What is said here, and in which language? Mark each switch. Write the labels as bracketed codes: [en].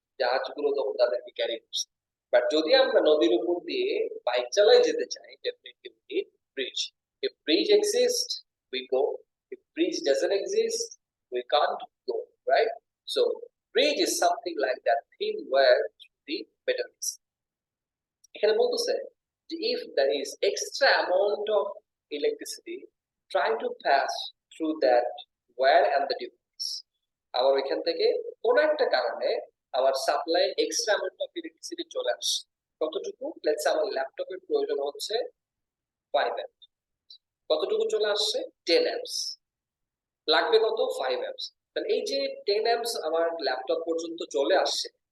[bn] জাহাজগুলো তখন তাদেরকে ক্যারি করছে। বাট যদি আমরা নদীর উপর দিয়ে বাইক চালাই যেতে চাই, [en] Definitely we need bridge. If bridge exist, we go. If bridge doesn't exist, we can't go, right? So bridge is something like that thin wire through the metal. [bn] এখানে বলতেছে যে [en] if there is extra amount of electricity, try to pass through that wire and the device. [bn] আবার এখান থেকে কোন একটা কারণে আমার supply extra amount of electricity চলে আসে। কতটুকু? লেটস আমার ল্যাপটপের প্রয়োজন হচ্ছে 5 অ্যাম্প। কতটুকু চলে আসছে? 10 অ্যাম্পস। লাগবে কত? 5 অ্যাম্পস। তাহলে এই যে 10 অ্যাম্পস আমার ল্যাপটপ পর্যন্ত চলে আসছে,